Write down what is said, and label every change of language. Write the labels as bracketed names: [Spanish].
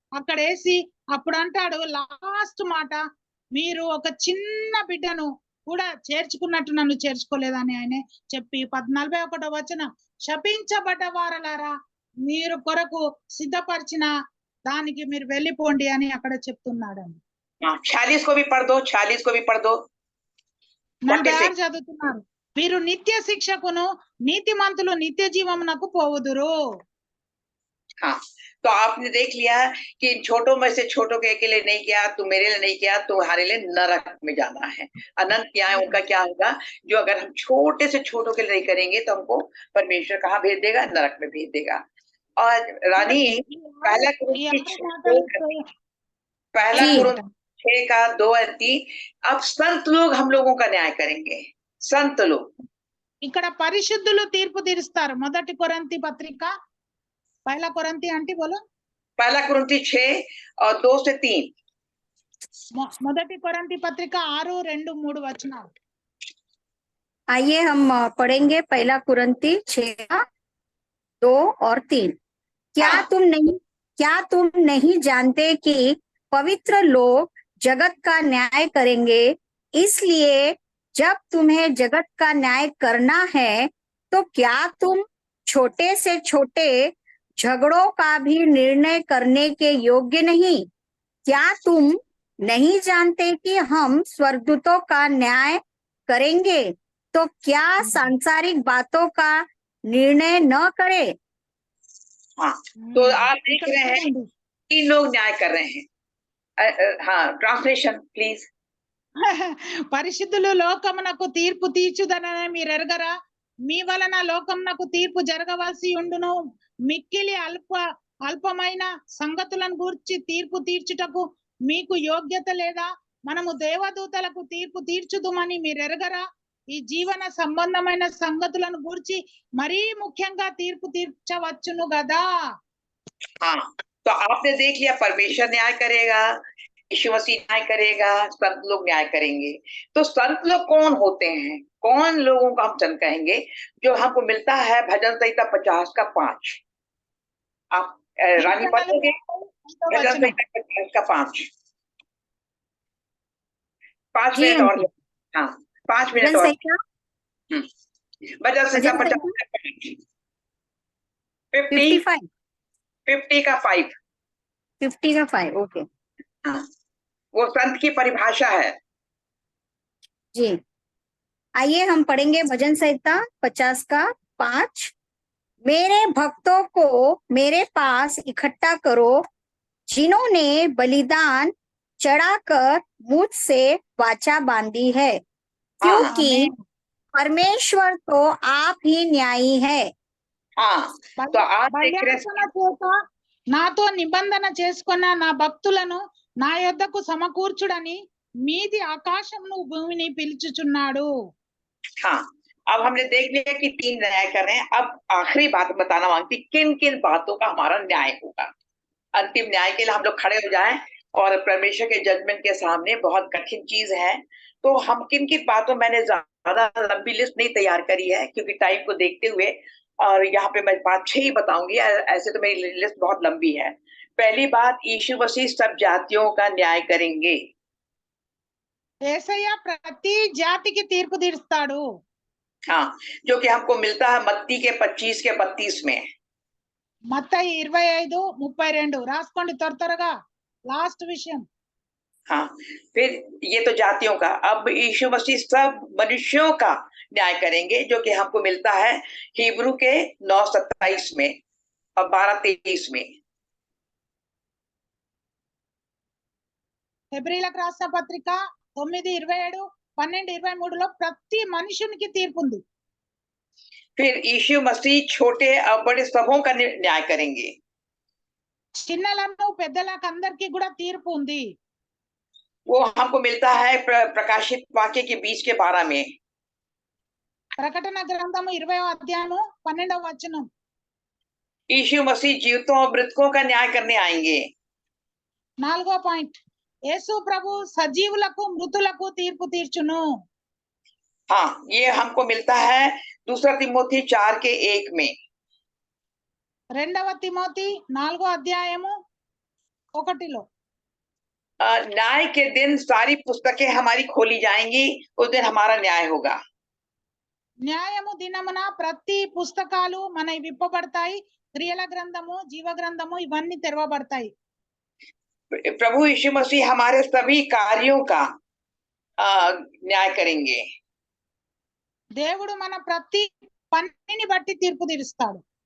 [Telugu] అక్కడ వేసి అప్పుడు అంటాడు లాస్ట్ మాట, మీరు ఒక చిన్న బిడ్డను కూడా చేర్చుకున్నట్టు నన్ను చేర్చుకోలేదని ఆయన చెప్పి 41వ వచనం, శపించబడ్డ వారలారా మీరు కొరకు సిద్ధపరిచిన దానికి మీరు వెళ్ళిపోండి అని అక్కడ చెప్తున్నాడండి. [Hindi] 46 को भी पढ़ दो, 46 को भी पढ़ दो. [Telugu] 46 చదువుతున్నారు, వీరు నిత్య శిక్షకును నీతిమంతులు నిత్య జీవమునకు పోవుదురు. [Hindi] हाँ, तो आपने देख लिया कि इन छोटों में से छोटों के लिए नहीं किया, तू मेरे लिए नहीं किया, तुम्हारे लिए नरक में जाना है. अनंत न्याय उनका क्या होगा? जो अगर हम छोटे से छोटों के लिए नहीं करेंगे तो हमको परमेश्वर कहाँ भेज देगा? नरक में भेज देगा. और रानी पहला कुरिन्थी 6 का 2 और 3, अब संत लोग हम लोगों का न्याय करेंगे. संत लोग [Telugu] ఇక్కడ పరిశుద్ధులు తీర్పు తీరుస్తారు. మొదటి కొరింథీ పత్రిక, [Hindi] పహలా కొరింథీ ఆంటీ బోలో, पहला कुरिन्थी 6 और 2 से 3. [Telugu] మొదటి కొరింథీ పత్రిక 6, 2, 3 వచనాలు. [Hindi] आइए हम पढ़ेंगे पहला कुरिन्थी 6, 2 और 3. क्या तुम नहीं जानते कि पवित्र लोग जगत का न्याय करेंगे? इसलिए जब तुम्हें जगत का न्याय करना है तो क्या तुम छोटे से छोटे झगड़ों का भी निर्णय करने के योग्य नहीं? क्या तुम नहीं जानते कि हम स्वर्गदूतों का न्याय करेंगे तो क्या सांसारिक बातों का निर्णय न करे? हाँ, तो आप देख रहे हैं 3 लोग न्याय कर रहे हैं. [English] हाँ, translation please. [Telugu] పరిశుద్ధులు లోకమునకు తీర్పు తీర్చుదనని మీరు ఎరగరా? మీ వలన లోకమునకు తీర్పు జరగవలసి ఉండును. మిక్కిలి అల్పమైన సంగతులను గూర్చి తీర్పు తీర్చుటకు మీకు యోగ్యత లేదా? మనము దేవదూతలకు తీర్పు తీర్చుదుమని మీరు ఎరగరా? ఈ జీవన సంబంధమైన సంగతులను గూర్చి మరీ ముఖ్యంగా తీర్పు తీర్చవచ్చును గదా. [Hindi] हाँ, तो आपने देख लिया परमेश्वर न्याय करेगा, यीशु मसीह न्याय करेगा, संत लोग न्याय करेंगे. तो संत लोग कौन होते हैं? कौन लोगों को हम संत कहेंगे? जो हमको मिलता है भजन संहिता 50 का 5. आप रानी पढ़ोगे भजन संहिता 50 का 5. 5 मिनट और. हाँ, 5 मिनट और. भजन संहिता 50 50 का 5. 50 का 5. ओके. हाँ, वो संत की परिभाषा है. जी, आइए हम पढ़ेंगे भजन संहिता 50 का 5. मेरे भक्तों को मेरे पास इकट्ठा करो, जिन्होंने बलिदान चढ़ाकर मुझसे वाचा बांधी है, क्योंकि परमेश्वर तो आप ही न्यायी है. हाँ, तो आप देख रहे [Telugu] నాతో నిబంధన చేసుకున్న నా భక్తులను నా యొద్దకు సమకూర్చుడని మీది ఆకాశమును భూమిని పిలుచుచున్నాడు. [Hindi] हाँ, अब हमने देख लिया कि 3 न्याय कर रहे हैं. अब आखिरी बात बताना मांगती, किन किन बातों का हमारा न्याय होगा. अंतिम न्याय के लिए हम लोग खड़े हो जाएं और परमेश्वर के जजमेंट के सामने. बहुत कठिन चीज है. तो हम किन किन बातों, मैंने ज्यादा लंबी लिस्ट नहीं तैयार करी है क्योंकि टाइम को देखते हुए और यहाँ पे मैं 5-6 ही बताऊंगी, ऐसे तो मेरी लिस्ट बहुत लंबी है। पहली बात, यीशु मसीह सब जातियों का न्याय करेंगे। [Telugu] యేసయ్య ప్రతి జాతికి తీర్పు తీరుస్తాడు. [Hindi] हाँ, जो कि हमको मिलता है मत्ती के 25 के 32 में। [Telugu] మత్తయి 25:32 రాసుకోండి త్వరగా లాస్ట్ విషయం. [Hindi] हाँ, फिर ये तो जातियों का, अब यीशु मसीह सब मनुष्यों का न्याय करेंगे, जो कि हमको मिलता है हिब्रू के 9:27 में और 12:23 में। [Telugu] హెబ్రీలకు రాసిన పత్రిక 9:27 12:23లో ప్రతి మనుషునికి తీర్పు ఉంది. [Hindi] फिर यीशु मसीह छोटे और बड़े सबों का न्याय करेंगे। [Telugu] చిన్నలను పెద్దలకు అందరికీ కూడా తీర్పు ఉంది. [Hindi] वो हमको मिलता है प्रकाशित वाक्य के 20 के 12 में। [Telugu] ప్రకటన గ్రంథము 20వ అధ్యాయము 12వ వచనం. [Hindi] यीशु मसीह जीवितों और मृतकों का न्याय करने आएंगे। [Telugu] 4వ పాయింట్, యేసు ప్రభు సజీవులకు మృతులకు తీర్పు తీర్చును. [Hindi] हाँ, ये हमको मिलता है 2 तिमोथी 4 के 1 में। [Telugu] 2వ తిమోతి 4వ అధ్యాయము 1లో [Hindi] न्याय के दिन सारी पुस्तकें हमारी खोली जाएंगी, उस दिन हमारा न्याय होगा। [Telugu] న్యాయము దినమున ప్రతి పుస్తకాలు మనవి విప్పబడతాయి. క్రియల గ్రంథము, జీవ గ్రంథము ఇవన్నీ తెరవబడతాయి. [Hindi] प्रभु यीशु मसीह हमारे सभी कार्यों का न्याय करेंगे। [Telugu] దేవుడు మన ప్రతి పనిని బట్టి తీర్పు తీరుస్తాడు.